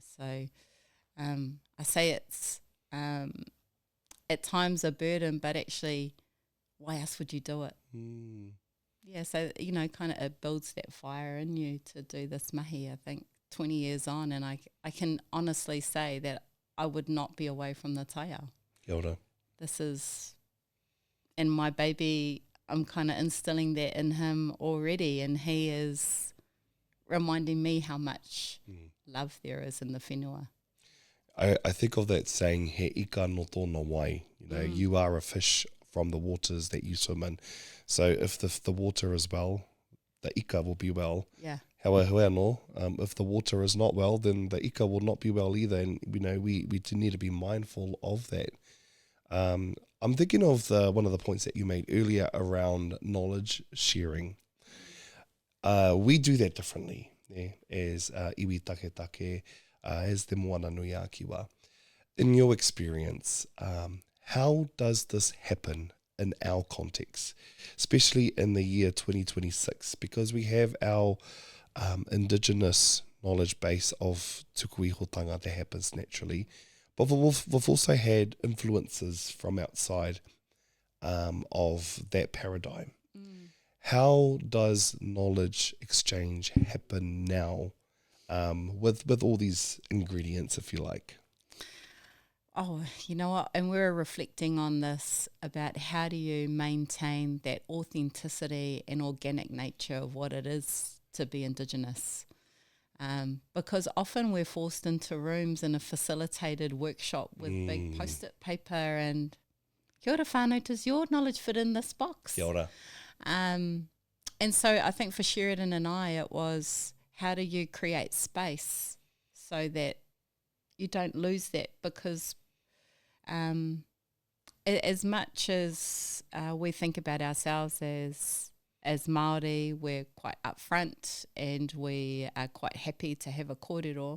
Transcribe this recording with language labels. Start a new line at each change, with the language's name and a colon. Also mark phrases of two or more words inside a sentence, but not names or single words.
English: So I say it's at times a burden, but actually, why else would you do it? Yeah, so, you know, kind of it builds that fire in you to do this mahi, I think, 20 years on, and I can honestly say that I would not be away from the taiao.
Māori: Kia ora.
English: This is, and my baby, I'm kind of instilling that in him already, and he is reminding me how much love there is in the whenua. I think of that saying,
Māori: he ika no tōna wai,
English: you know, you are a fish from the waters that you swim in. So if the water is well, the ika will be well. Yeah. However, if the water is not well, then the ika will not be well either. And, you know, we do need to be mindful of that. I'm thinking of one of the points that you made earlier around knowledge sharing. We do that differently, as
Māori: iwi take,
English: as Te Moana nui a Kiwa. In your experience, how does this happen in our context, especially in the year 2026? Because we have our indigenous knowledge base of
Māori: tuku ihotanga
English: that happens naturally, but we've also had influences from outside of that paradigm. How does knowledge exchange happen now with all these ingredients, if you like? Oh, you know what? And we're reflecting on this about how do you maintain that authenticity and organic nature of what it is to be Indigenous. Because often we're forced into rooms in a facilitated workshop with big post-it paper and
Māori: kia ora whānau,
English: does your knowledge fit in this box?
Māori: Kia ora.
English: And so I think for Sheridan and I, it was how do you create space so that you don't lose that, because as much as we think about ourselves as Māori, we're quite upfront and we are quite happy to have a kōrero.